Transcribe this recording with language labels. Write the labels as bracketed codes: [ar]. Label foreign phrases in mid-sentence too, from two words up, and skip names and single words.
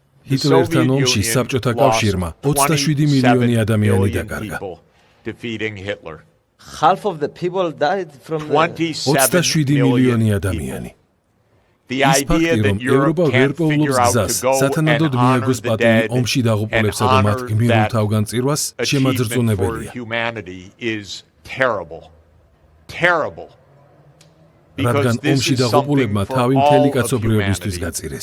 [ka] ჰიტლერთან ომში საბჭოთა კავშირმა 27 მილიონი ადამიანი დაკარგა. [en] Half of the people died from [ka] 27 მილიონი ადამიანი. ის ფაქტი, რომ ევროპა ვერ პოულობს გზას, სათანადოდ მიაგოს პატივი ომში დაღუპულებსა და მათ გმირულ თავგანწირვას, შემაძრწუნებელია. რადგან ომში დაღუპულებმა თავი მთელი კაცობრიობისთვის გაწირეს.